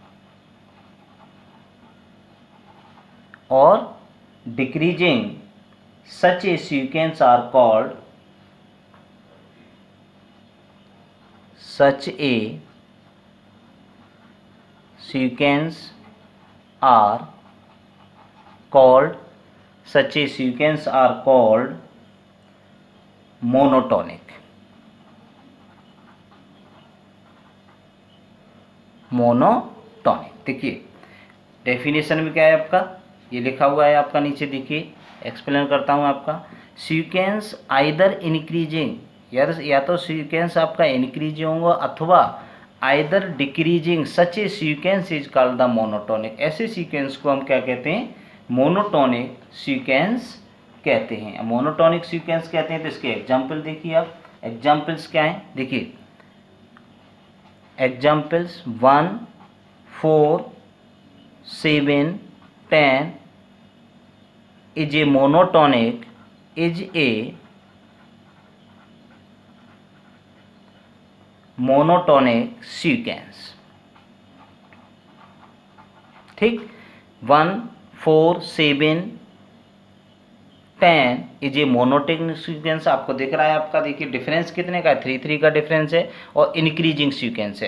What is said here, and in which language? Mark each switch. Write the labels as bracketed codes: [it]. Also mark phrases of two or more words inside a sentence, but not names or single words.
[en] such a sequence are called such a sequence are called monotonic। [hi] देखिए डेफिनेशन में क्या है आपका, ये लिखा हुआ है आपका नीचे, देखिए एक्सप्लेन करता हूँ आपका। [en] sequence either increasing, [hi] या तो सीक्वेंस आपका इंक्रीजिंग होगा अथवा [en] either decreasing such a sequence is called the monotonic. [hi] ऐसे सीक्वेंस को हम क्या कहते हैं? [en] monotonic sequence [hi] कहते हैं। [en] monotonic sequence [hi] कहते हैं तो इसके एग्जाम्पल देखिए आप। एग्जाम्पल्स क्या हैं? देखिए एग्जाम्पल्स 1, 4, 7, 10 [en] is a monotonic is a monotonic sequence। [hi] ठीक, 1, 4, 7, 10 [en] is a monotonic sequence. [hi] आपको दिख रहा है आपका, देखिए डिफरेंस कितने का है? 3 का डिफरेंस है और [en] increasing sequence [hi] है।